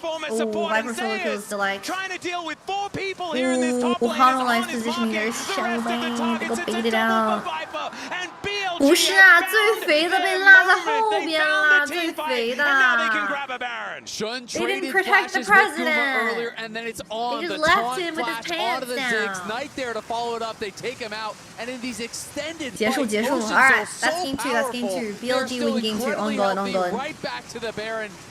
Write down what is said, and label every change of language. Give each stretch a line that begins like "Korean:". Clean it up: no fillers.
English: Oh, Viper solo kills delight. Oh, Hololine's position here is so bad. They go bait it out.
Chinese: 不是啊，最肥的被拉在后边啦，最肥的。
English: They didn't protect the president. They just left him with his pants down.
Chinese: 结束。
English: Alright, that's game 2. That's game 2. BLG win game 2. Ongoing.